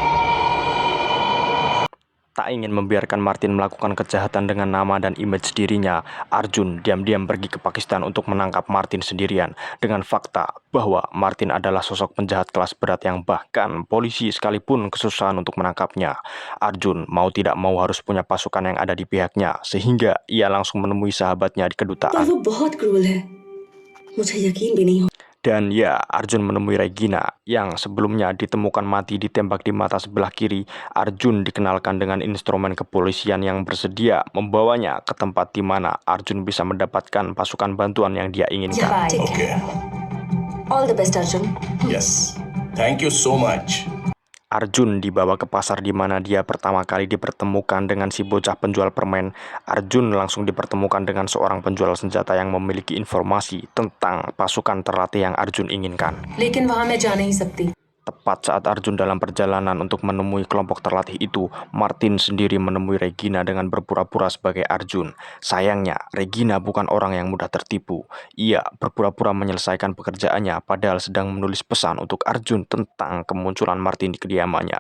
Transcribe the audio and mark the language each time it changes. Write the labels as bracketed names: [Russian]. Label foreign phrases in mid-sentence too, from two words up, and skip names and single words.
[Indonesian] Tak ingin membiarkan Martin melakukan kejahatan dengan nama dan image dirinya, Arjun diam-diam pergi ke Pakistan untuk menangkap Martin sendirian dengan fakta bahwa Martin adalah sosok penjahat kelas berat yang bahkan polisi sekalipun kesusahan untuk menangkapnya. Arjun mau tidak mau harus punya pasukan yang ada di pihaknya, sehingga ia langsung menemui sahabatnya di [Hindi] पर [Indonesian] kedutaan. [Hindi] वो बहुत क्रूर है मुझे यकीन भी नहीं हो [Indonesian] Dan ya, Arjun menemui Regina yang sebelumnya ditemukan mati ditembak di mata sebelah kiri. Arjun dikenalkan dengan instrumen kepolisian yang bersedia membawanya ke tempat di mana Arjun bisa mendapatkan pasukan bantuan yang dia inginkan. [English] ओके all the best Arjun yes thank you so much [Indonesian] Arjun dibawa ke pasar di mana dia pertama kali dipertemukan dengan si bocah penjual permen. Arjun langsung dipertemukan dengan seorang penjual senjata yang memiliki informasi tentang pasukan terlatih yang Arjun inginkan. [Hindi] लेकिन वहां मैं जा नहीं सकती [Indonesian] Tepat saat Arjun dalam perjalanan untuk menemui kelompok terlatih itu, Martin sendiri menemui Regina dengan berpura-pura sebagai Arjun. Sayangnya, Regina bukan orang yang mudah tertipu. Ia berpura-pura menyelesaikan pekerjaannya padahal sedang menulis pesan untuk Arjun tentang kemunculan Martin di kediamannya.